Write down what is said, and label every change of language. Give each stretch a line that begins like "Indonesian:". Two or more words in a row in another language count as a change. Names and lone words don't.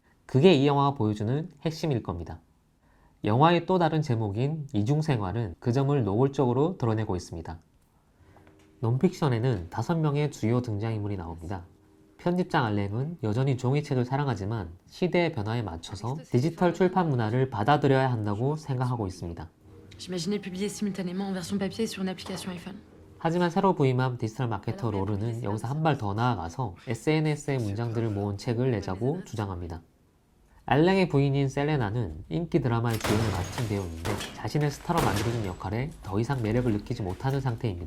Korean: 그게 이 영화가 보여주는 핵심일 겁니다. 영화의 또 다른 제목인 이중생활은 그 점을 노골적으로 드러내고 있습니다. 논픽션에는 5명의 주요 등장인물이 나옵니다. 편집장 알랭은 여전히 종이책을 사랑하지만 시대의 변화에 맞춰서 디지털 출판 문화를 받아들여야 한다고 생각하고 있습니다.
French: J'imaginais publier simultanément en version papier et sur une application iPhone.
Korean: 하지만 새로 부임한 디지털 마케터 로르는 여기서 한 발 더 나아가서 SNS의 문장들을 모은 책을 내자고 주장합니다. 알랭의 부인인 셀레나는 인기 드라마의 주연을 맡은 배우인데 자신을 스타로 만들어준 역할에 더 이상 매력을 느끼지 못하는 상태입니다.